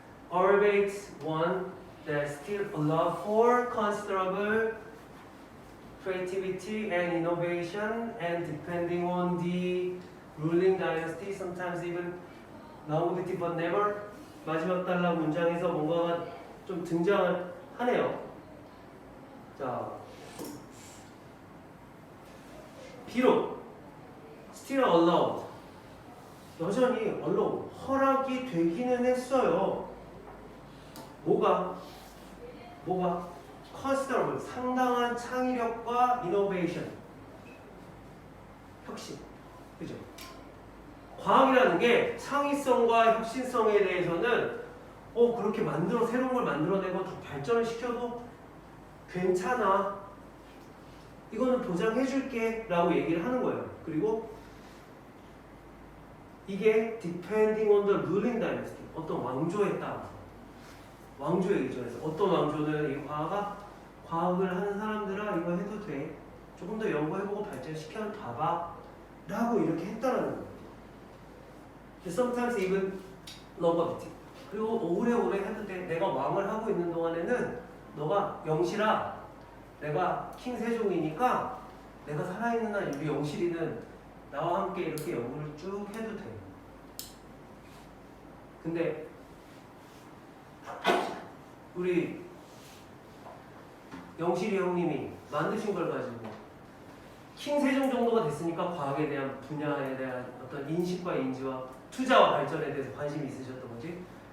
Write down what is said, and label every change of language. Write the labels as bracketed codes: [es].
[en] Orbits one that still allow for considerable creativity and innovation, and depending on the ruling dynasty, sometimes even longevity, but never. [ko] 마지막 단락 문장에서 뭔가가 좀 등장을 하네요. 자, 비록 [en] still allowed, [ko] 여전히 allowed, 허락이 되기는 했어요. 뭐가 considerable, 상당한 창의력과 innovation, 혁신, 그죠? 과학이라는 게 창의성과 혁신성에 대해서는 그렇게 새로운 걸 만들어내고 더 발전을 시켜도 괜찮아. 이거는 보장해줄게 라고 얘기를 하는 거예요. 그리고 이게 [en] depending on the ruling dynasty, [ko] 어떤 왕조에 따라서 왕조 얘기죠. 그래서 어떤 왕조는 이 과학을 하는 사람들아 이거 해도 돼. 조금 더 연구해보고 발전시켜 봐봐. 라고 이렇게 했다라는 거예요. [en] Sometimes even longevity. [ko] 그리고 오래오래 해도 돼. 내가 왕을 하고 있는 동안에는 너가 영실아, 내가 킹 세종이니까 내가 살아있는 한 우리 영실이는 나와 함께 이렇게 연구를 쭉 해도 돼. 근데 우리 영실이 형님이 만드신 걸 가지고 킹 세종 정도가 됐으니까 과학에 대한 분야에 대한 어떤 인식과 인지와 투자와 발전에 대해서 관심이 있으셨던 거지.